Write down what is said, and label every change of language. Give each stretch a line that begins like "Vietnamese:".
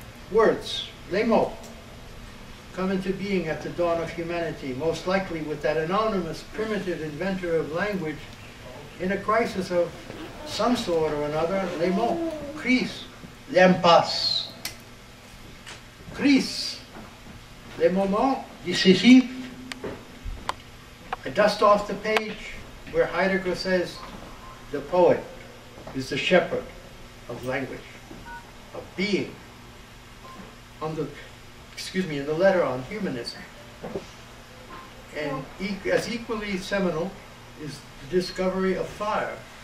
English: Words,
French: les mots,
English: come into being at the dawn of humanity, most likely with that anonymous, primitive inventor of language in a crisis of some sort or another,
French: les mots, crise, l'impasse. Crise, les moments décisifs.
English: I dust off the page where Heidegger says the poet is the shepherd of language, of being. In the letter on humanism. And as equally seminal is the discovery of fire.